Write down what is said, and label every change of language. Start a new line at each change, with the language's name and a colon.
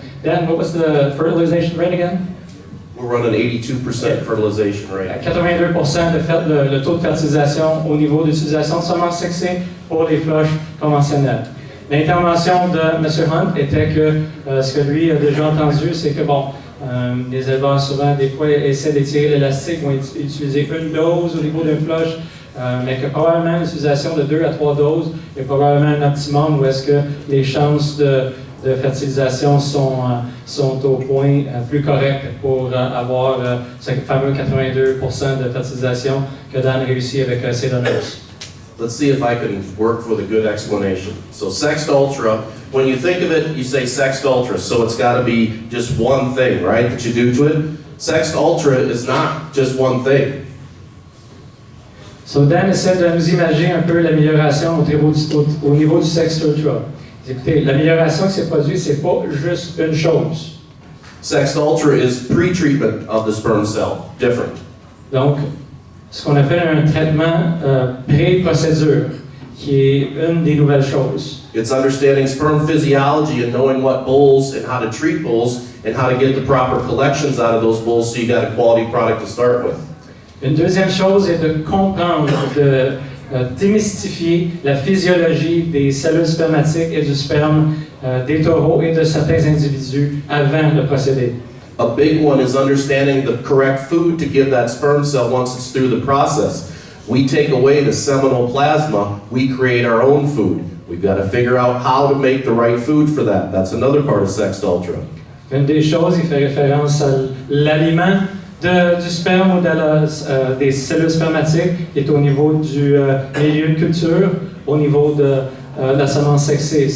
English: Dan, what was the fertilization rate again? We're running 82% fertilization À rate.
French: 82% le taux de fertilisation au niveau d'utilisation de semences sexées pour les floches conventionnelles. L'intervention de M. Hunt était que ce que lui a déjà entendu, c'est que bon, les éleveurs souvent des fois essaient d'étirer l'élastique, vont utiliser une dose au niveau d'une floche, mais que probablement l'utilisation de 2 à 3 doses est probablement un optimum où est-ce que les chances de fertilisation sont au point plus correct pour avoir ce fameux 82% de fertilisation que Dan réussit avec ses donneuses.
English: Let's see if I can work with a good explanation. So Sexed Ultra, when you think of it, you say Sexed Ultra, so it's got to be just one thing, right, that you do to it? Sexed Ultra is not just one thing.
French: So Dan essaie de nous imaginer un peu l'amélioration au niveau du Sexed Ultra. Écoutez, l'amélioration qui s'est produite, c'est pas juste une chose.
English: Sexed Ultra is pre-treatment of the sperm cell, different.
French: Donc, ce qu'on appelle un traitement pré-procédure, qui est une des nouvelles choses.
English: It's understanding sperm physiology and knowing what bulls and how to treat bulls and how to get the proper collections out of those bulls so you got a quality product to start with.
French: Une deuxième chose est de comprendre, de démystifier la physiologie des cellules spermatiques et du sperme des taureaux et de certains individus avant le procédé.
English: A big one is understanding the correct food to give that sperm cell once it's through the process. We take away the seminal plasma, we create our own food. We've got to figure out how to make the right food for that. That's another part of Sexed Ultra.
French: Une des choses, il fait référence à l'aliment du sperme ou des cellules spermatiques qui est au niveau du milieu de culture, au niveau de la semence sexée.